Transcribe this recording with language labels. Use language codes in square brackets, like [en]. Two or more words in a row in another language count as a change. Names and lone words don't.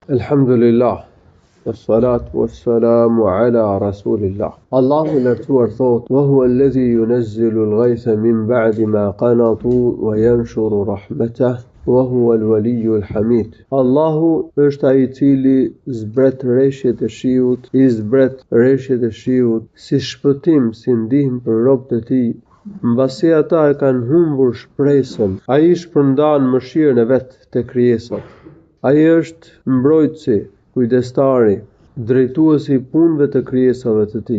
[ar] الحمد لله، والصلاة والسلام على رسول الله. [sq] Allahu lartuar thot: [ar] "وهو الذي ينزل الغيث من بعد ما قنطوا وينشر رحمته وهو الولي الحميد." [sq] Allahu është ai I cili zbret rreshjet e shiut, I zbret rreshjet e shiut si shpëtim, si ndihmë për robët e tij. Mbasi ata e kanë humbur shpresën, ai shpërndan mëshirën e vet te krijesat. Ai është mbrojtësi, kujdestari, drejtuesi I punëve të krijesave të tij.